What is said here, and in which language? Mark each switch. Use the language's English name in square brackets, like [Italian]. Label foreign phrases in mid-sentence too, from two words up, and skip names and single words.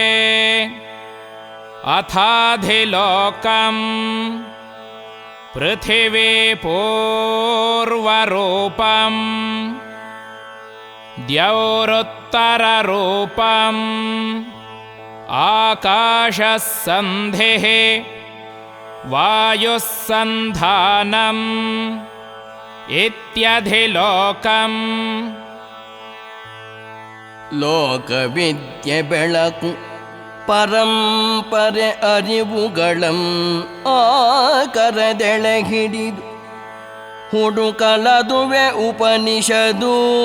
[Sanskrit] अथाधिलोकं पृथिवी पूर्वरूपं द्यौरुत्तररूपम् आकाशः सन्धिः वायुः सन्धानम् इत्यधिलोकम्. [Kannada] ಲೋಕವಿದ್ಯೆ ಬೆಳಕು ಪರಂಪರೆ ಅರಿವುಗಳಂ ಆಕರದೆಳೆ ಹಿಡಿದು ಹುಡುಕಲದುವೆ ಉಪನಿಷದು.